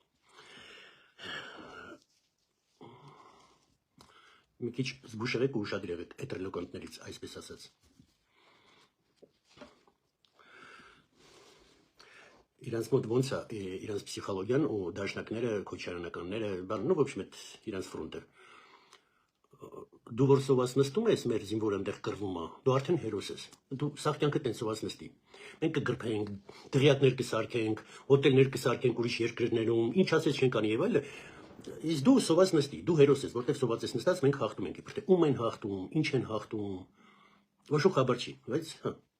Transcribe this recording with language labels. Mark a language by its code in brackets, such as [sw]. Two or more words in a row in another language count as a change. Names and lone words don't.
[hy] Մի քիչ զգուշ եղեք ու ուշադիր եղեք այդ ռելոկանտներից, այսպես ասած։ Իրանց մոտ ոնց է իրանց պսիխոլոգիան ու դաշնակները, քոչարանականները, բան, [ru] ну, в общем, [hy] այդ իրանց ֆրոնտը։ Դու որ սոված նստում ես մեր զինվորը այնտեղ կռվում է, դու արդեն հերոս ես։ Դու սաղ կյանքը տենց սոված նստի։ Մենք կգրփենք, դղյակներ կսարքենք, հոթելներ կսարքենք ուրիշ երկրներում, ինչ ասես չենք անի եւ այլը։ Իսկ դու սոված նստի, դու հերոս ես, որտեղ սոված ես նստած, մենք հաղթում ենք, իբր թե ում են հաղթում, ինչ են հաղթում։ Ոչ ու խաբար չի, բայց հա։